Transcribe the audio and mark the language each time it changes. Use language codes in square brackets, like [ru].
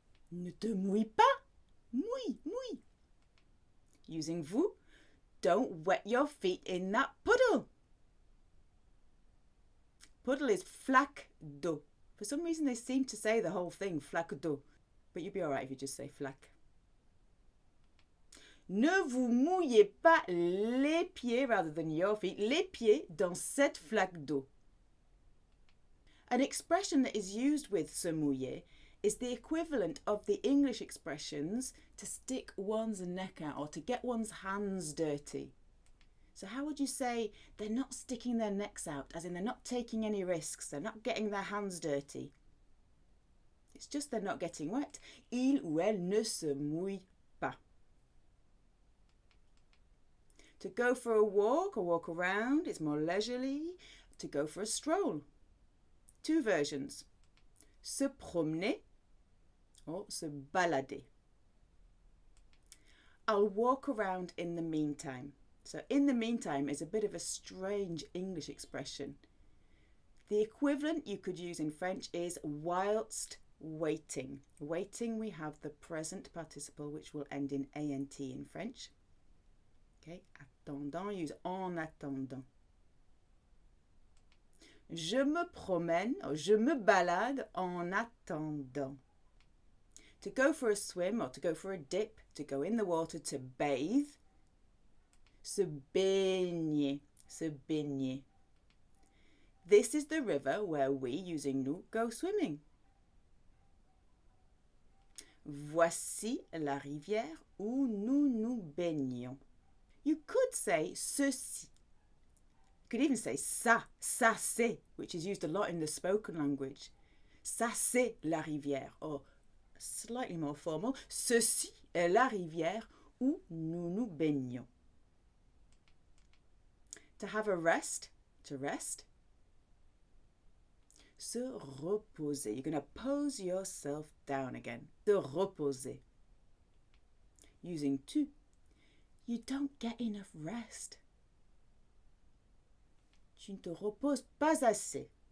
[fr] Ne te mouille pas. Mouille, mouille. [en] Using vous. Don't wet your feet in that puddle. Puddle is flaque d'eau. For some reason, they seem to say the whole thing, flaque d'eau. But you'd be all right if you just say flaque. [fr] Ne vous mouillez pas les pieds [en] rather than your feet. [fr] Les pieds dans cette flaque d'eau. [en] An expression that is used with se mouiller is the equivalent of the English expressions to stick one's neck out or to get one's hands dirty. So how would you say they're not sticking their necks out, as in they're not taking any risks, they're not getting their hands dirty? It's just they're not getting wet. [fr] Il ou elle ne se mouille pas. [en] To go for a walk or walk around is more leisurely. To go for a stroll. Two versions. Se promener or se balader. I'll walk around in the meantime. So in the meantime is a bit of a strange English expression. The equivalent you could use in French is whilst waiting. Waiting, we have the present participle which will end in ant in French. Okay, attendant, use en attendant. [fr] Je me promène, or je me balade en attendant. [en] To go for a swim or to go for a dip, to go in the water, to bathe. Se baigner, se baigner. This is the river where we, using nous, go swimming. [fr] Voici la rivière où nous nous baignons. [en] You could say ceci. You could even say ça c'est, which is used a lot in the spoken language. [fr] Ça c'est la rivière, or slightly more formal, ceci est la rivière où nous nous baignons. [en] To have a rest, to rest. [fr] Se reposer. [en] You're going to pose yourself down again. Se reposer. Using tu. You don't get enough rest. [fr] Tu ne te reposes pas assez.